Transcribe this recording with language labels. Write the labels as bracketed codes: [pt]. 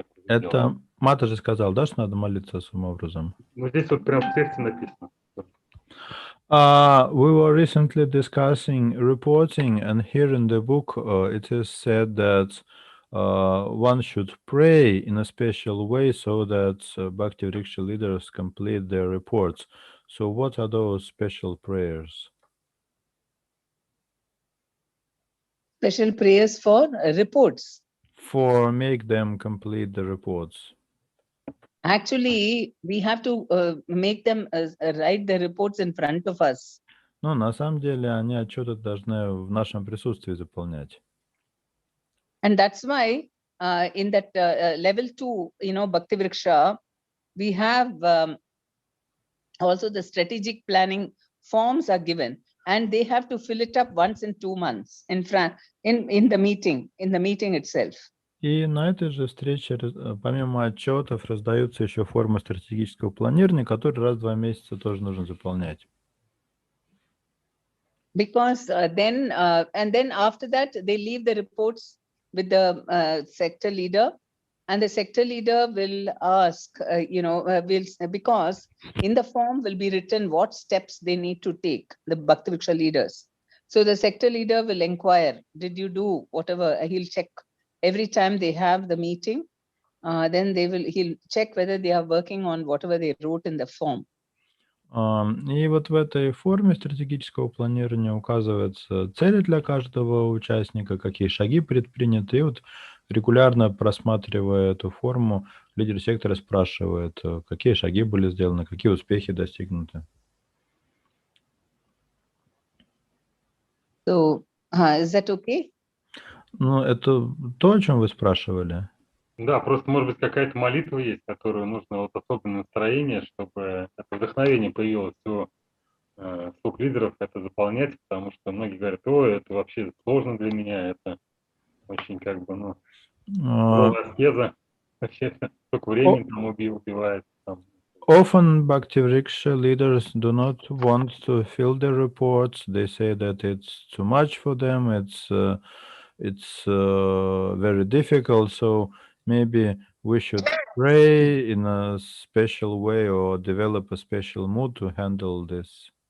[ru] Это Мата же сказал, да, что надо молиться особым образом? Ну, здесь вот прям в тексте написано. [en] We were recently discussing reporting, and here in the book it is said that one should pray in a special way so that Bhakti Vriksha leaders complete their reports. So what are those special prayers? Special prayers for reports. For make them complete the reports. Actually, we have to make them write the reports in front of us. [ru] Но на самом деле они отчеты должны в нашем присутствии заполнять. [en] And that's why in that level 2, Bhakti Vriksha, we have also the strategic planning forms are given, and they have to fill it up once in 2 months in the meeting itself. [ru] И на этой же встрече, помимо отчетов, раздаются еще формы стратегического планирования, которые раз в 2 месяца тоже нужно заполнять. [en] Because then after that, they leave the reports with the sector leader, and the sector leader will ask, because in the form will be written what steps they need to take, the Bhakti Vriksha leaders. So the sector leader will inquire, did you do whatever? He'll check. Every time they have the meeting, then he'll check whether they are working on whatever they wrote in the form. [ru] И вот в этой форме стратегического планирования указываются цели для каждого участника, какие шаги предприняты. И вот регулярно просматривая эту форму, лидер сектора спрашивает, какие шаги были сделаны, какие успехи достигнуты. [en] So, is that okay? [ru] Ну, это то, о чем вы спрашивали? Да, просто, может быть, какая-то молитва есть, которую нужно особенное настроение, чтобы это вдохновение появилось у слуг лидеров это заполнять, потому что многие говорят, это вообще сложно для меня, это очень аскеза, вообще столько времени там убивает. [en] Often Bhakti Vriksha leaders do not want to fill their reports. They say that it's too much for them. It's very difficult. So maybe we should pray in a special way or develop a special mood to handle this.